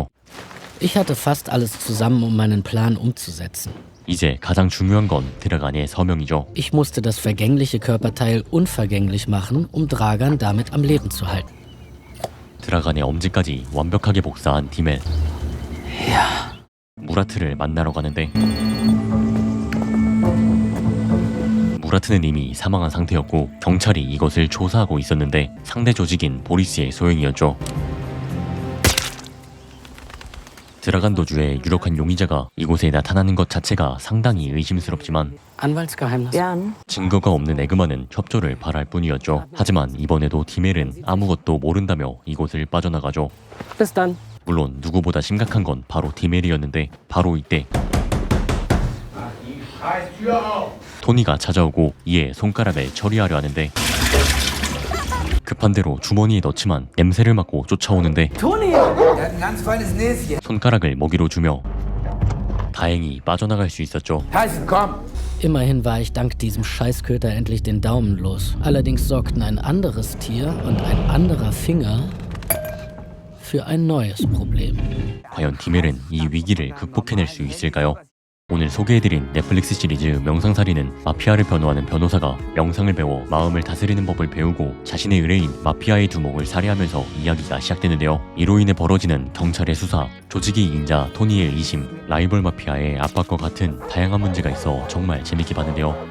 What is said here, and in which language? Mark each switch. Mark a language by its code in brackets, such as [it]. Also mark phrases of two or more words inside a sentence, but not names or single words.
[de] Ich hatte fast alles zusammen, um meinen Plan umzusetzen. [ko] 이제 가장 중요한 건 드라간의 서명이죠. [de] Ich musste das vergängliche Körperteil unvergänglich machen, um Dragan damit am Leben zu halten. [ko] 드라간의 엄지까지 완벽하게 복사한 디멜. 무라트를 만나러 가는데 무라트는 이미 사망한 상태였고 경찰이 이것을 조사하고 있었는데 상대 조직인 보리스의 소행이었죠. 드라간 도주에 유력한 용의자가 이곳에 나타나는 것 자체가 상당히 의심스럽지만 [de] Anwaltsgeheimnis. Jan, [ko] 증거가 없는 에그만은 협조를 바랄 뿐이었죠. 하지만 이번에도 디멜은 아무것도 모른다며 이곳을 빠져나가죠. [de] Bis dann. [ko] 물론 누구보다 심각한 건 바로 디멜이었는데 바로 이때 토니가 찾아오고 이에 손가락을 처리하려 하는데 급한 대로 주머니에 넣지만 냄새를 맡고 쫓아오는데 손가락을 먹이로 주며 다행히 빠져나갈 수 있었죠. [de] Immerhin war ich dank diesem Scheißköter endlich den Daumen los. Allerdings sorgten ein anderes Tier und ein anderer Finger für ein neues Problem. [ko] 과연 디멜은 이 위기를 극복해낼 수 있을까요? 오늘 소개해드린 넷플릭스 시리즈 명상살인은 마피아를 변호하는 변호사가 명상을 배워 마음을 다스리는 법을 배우고 자신의 의뢰인 마피아의 두목을 살해하면서 이야기가 시작되는데요. 이로 인해 벌어지는 경찰의 수사, 조직의 이긴자 토니의 의심, 라이벌 마피아의 압박과 같은 다양한 문제가 있어 정말 재밌게 봤는데요.